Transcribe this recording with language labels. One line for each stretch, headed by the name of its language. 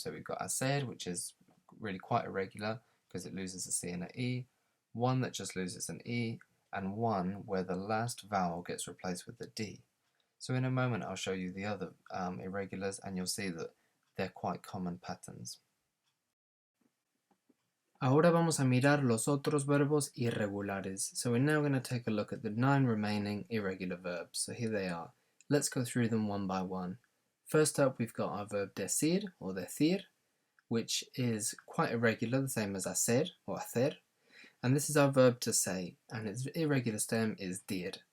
English: So we've got hacer, which is really quite irregular because it loses a C and an E, one that just loses an E, and one where the last vowel gets replaced with a D. So in a moment I'll show you the other irregulars and you'll see that they're quite common patterns.
Spanish: Ahora vamos a mirar los otros verbos irregulares.
English: So we're now going to take a look at the 9 remaining irregular verbs. So here they are. Let's go through them one by one. First up we've got our verb decir or decir, which is quite irregular, the same as hacer or hacer. And this is our verb to say, and its irregular stem is dir.